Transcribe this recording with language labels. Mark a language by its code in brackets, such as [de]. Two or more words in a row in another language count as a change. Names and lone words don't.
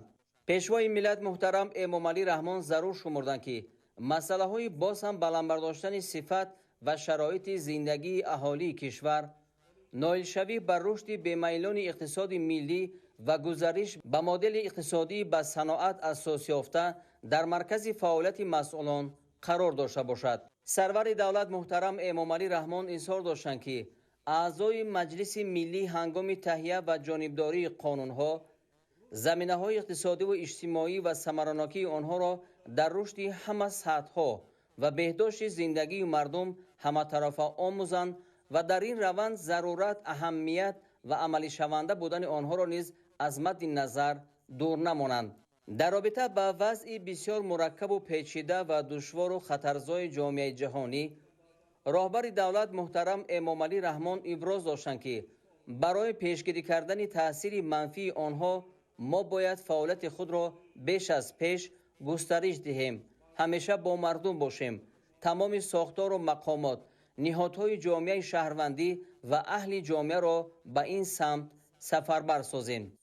[tg] пешвои миллат муҳтарам Эмомалӣ Раҳмон зарур шумурданд ки масъалаҳои боз ҳам баландбардоштани сифат ва шароити зиндагии аҳолии кишвар, ноилшавӣ ба рушди бемайлони иқтисоди миллӣ ва гузариш ба модели иқтисодии ба саноат асос ёфта дар маркази фаъолияти масъулон қарор дошта бошад. сарвари давлат муҳтарам Эмомалӣ Раҳмон изҳор доштанд ки аъзои маҷлиси миллӣ ҳангоми таҳия ва ҷонибдории қонунҳо заминаҳои иқтисодиву иҷтимоӣ ва самаранокии онҳоро дар рушди ҳама сатҳҳо ва беҳдошти зиндагии мардум ҳамаҷониба омӯзанд ва дар ин раванд зарурат, аҳамият ва амалӣ шаванда будани онҳоро низ аз мадди назар дур намонанд. дар робита бо вазъи бисёр мураккаб ва печида ва душвор ва хатарзои ҷомеаи ҷаҳонӣ, роҳбари давлат муҳтарам Эмомалӣ Раҳмон иброз доштанд ки барои пешгирӣ кардани таъсири манфии онҳо мо бояд фаъолияти худро беш аз пеш густариш диҳем, ҳамеша бо мардум бошем, тамоми сохтор ва мақомот, ниҳодҳои ҷомеаи шаҳрвандӣ ва аҳли ҷомеаро ба ин самт сафарбар созем.